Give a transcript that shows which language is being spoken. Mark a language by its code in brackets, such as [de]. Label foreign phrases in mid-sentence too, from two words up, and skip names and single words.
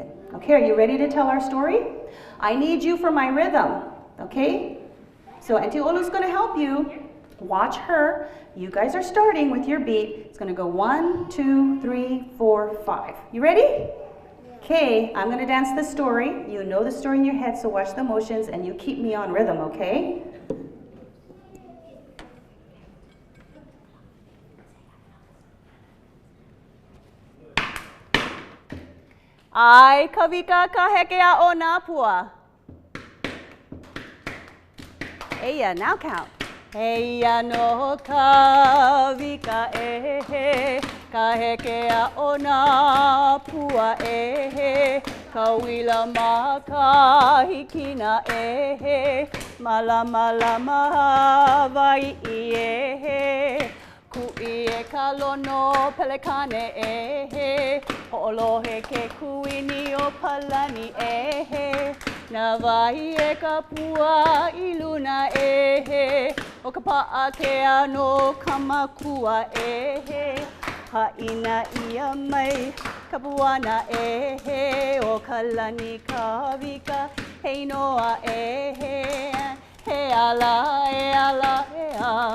[en] Okay, are you ready to tell our story? I need you for my rhythm, okay? So Auntie Olu's gonna help you. Watch her. You guys are starting with your beat. It's gonna go 1, 2, 3, 4, 5. You ready? Okay, I'm gonna dance the story. You know the story in your head, so watch the motions and you keep me on rhythm, okay? [haw] Ai kawika ka hekea o nā pua. Eia, [en] now count. [haw] Eia no kawika e he, ka hekea o nā pua e he, ka wila ma ka hikina e he, mala mala mahawai e he. Kui e ka lono pelekane e he, ho'olohe ke kuini o palani e he, na wahi e ka pua i luna e he, o ka pa'a ke ano kamakua e he, ha'ina ia mai ka puana e he, o ka lani ka wika hei noa e he, he ala e ala e a.